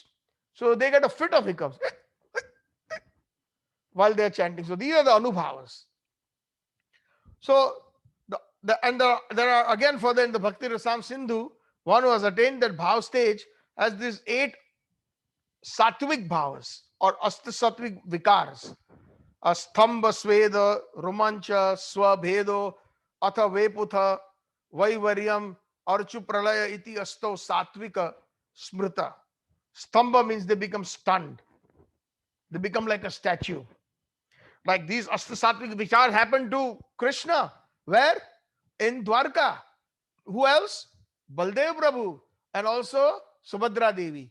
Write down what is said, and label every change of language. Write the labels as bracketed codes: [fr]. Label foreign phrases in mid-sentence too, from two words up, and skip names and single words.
[en] So they get a fit of hiccups while they're chanting. So these are the anubhavas. So there are again further in the Bhakti Rasam Sindhu, one who has attained that bhav stage has these 8 sattvic bhavas or sattvic vikars. [sa] Stambha sweda, romancha, swabhedo, atha veputha, vaivaryam, archu pralaya iti asto sattvika smrita. [en] Stambha means they become stunned. They become like a statue. Like these Sattvic vichar happened to Krishna. Where? In Dwarka. Who else? Baldev Prabhu and also Subhadra Devi.